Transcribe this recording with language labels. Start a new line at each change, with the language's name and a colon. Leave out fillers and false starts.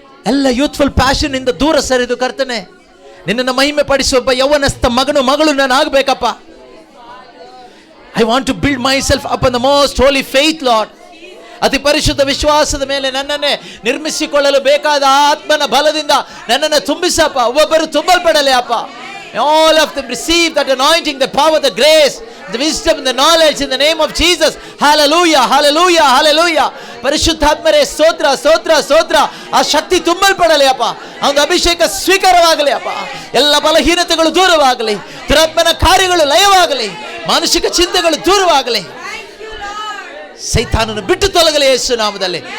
Kannada: ಎಲ್ಲ youthful passion ಇಂದ ದೂರ ಸರಿದು ಕರ್ತನೆ ನಿನ್ನನ್ನು ಮಹಿಮೆ ಪಡಿಸುವ ಒಬ್ಬ ಯೌವನಸ್ಥ ಮಗಳು ನಾನು ಆಗಬೇಕಪ್ಪ.
English: I want to build myself up on the most holy faith Lord.
Kannada: ಅತಿ ಪರಿಶುದ್ಧ ವಿಶ್ವಾಸದ ಮೇಲೆ ನನ್ನನ್ನೇ ನಿರ್ಮಿಸಿಕೊಳ್ಳಲು ಬೇಕಾದ ಆತ್ಮನ ಬಲದಿಂದ ನನ್ನನ್ನು ತುಂಬಿಸಪ್ಪ. ಒಬ್ಬೊಬ್ಬರು ತುಂಬಲ್ಪಡಲಿ ಅಪ್ಪ.
English: All of them receive that anointing, the power, the grace, the wisdom, the knowledge in the name of Jesus. Hallelujah, hallelujah, hallelujah.
Kannada: ಪರಿಶುದ್ಧಾತ್ಮರೇ ಸ್ತೋತ್ರ, ಸ್ತೋತ್ರ, ಸ್ತೋತ್ರ. ಆ ಶಕ್ತಿ ತುಂಬಲ್ಪಡಲಿ ಅಪ್ಪ. ಆ ಒಂದು ಅಭಿಷೇಕ ಸ್ವೀಕಾರವಾಗಲಿ ಅಪ್ಪ. ಎಲ್ಲ ಬಲಹೀನತೆಗಳು ದೂರವಾಗಲಿ, ದುರಾತ್ಮನ ಕಾರ್ಯಗಳು ಲಯವಾಗಲಿ, ಮಾನಸಿಕ ಚಿಂತೆಗಳು ದೂರವಾಗಲಿ, ಸೈತಾನನು ಬಿಟ್ಟು ತೊಲಗಲಿ ಯೇಸು ನಾಮದಲ್ಲಿ.